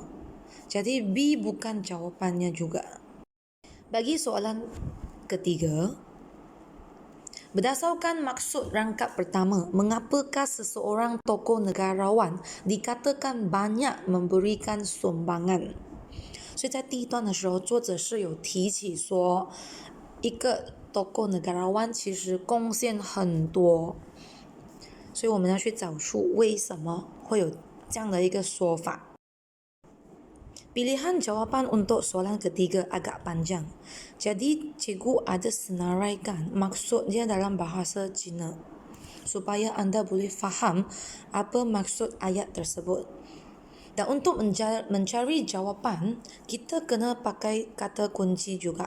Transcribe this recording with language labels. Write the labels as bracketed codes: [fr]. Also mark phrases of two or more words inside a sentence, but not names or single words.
[ms] Jadi B bukan jawapannya juga. Bagi soalan ketiga, berdasarkan maksud rangkap pertama, mengapakah seseorang tokoh negarawan dikatakan banyak memberikan sumbangan? [zh] 所以在第一段的时候，作者是有提起说，一个 [ms] tokoh negarawan [zh] 其实贡献很多，所以我们要去找出为什么会有这样的一个说法。 [ms] Pilihan jawapan untuk soalan ketiga agak panjang. Jadi, cikgu ada senaraikan maksud dia dalam bahasa Cina supaya anda boleh faham apa maksud ayat tersebut. Dan untuk mencari jawapan, kita kena pakai kata kunci juga.